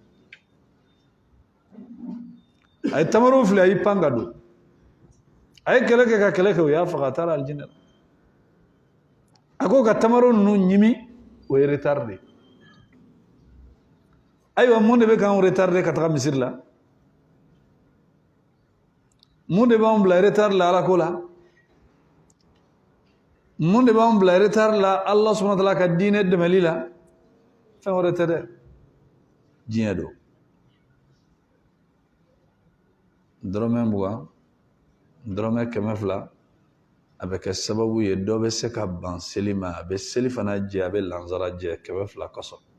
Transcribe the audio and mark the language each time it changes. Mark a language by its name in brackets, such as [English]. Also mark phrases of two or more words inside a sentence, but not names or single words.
[Bambara] a ye tamaro fili a y'i pan ka don a ye kɛlɛ kɛ ka kɛlɛ kɛ o y'a faga a taara alijinɛ la a ko ka tamaro ninnu ɲimi o ye retard de ayiwa mun de bɛ k'anw retarder ka taga misiri la mun de b'anw bila retard la Ala ko la mun de b'anw bila retard la [Arabic] الله سبحانه وتعالى [Bambara] ka diinɛ dɛmɛli la fɛn wɛrɛ tɛ dɛ diɲɛ don dɔrɔmɛ 20 dɔrɔmɛ 200 a bɛ kɛ sababu ye dɔ bɛ se ka ban seli ma a bɛ seli fana jɛ a bɛ lansara jɛ 200 kɔsɔ